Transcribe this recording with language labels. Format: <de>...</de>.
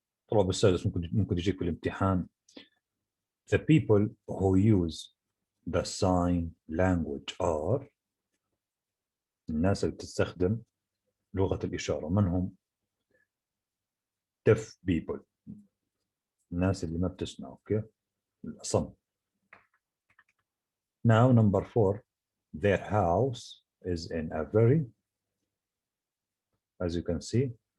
<ar>طلب السادس ممكن يجيك في الامتحان.</ar> <en>The people who use the sign language are</en> <ar>الناس اللي بتستخدم لغة الإشارة. من هم؟</ar> <en>deaf people</en> <ar>الناس اللي ما بتسمع. اوكي الأصم.</ar> <en>Now number four, their house is in a very, as you can see.</en>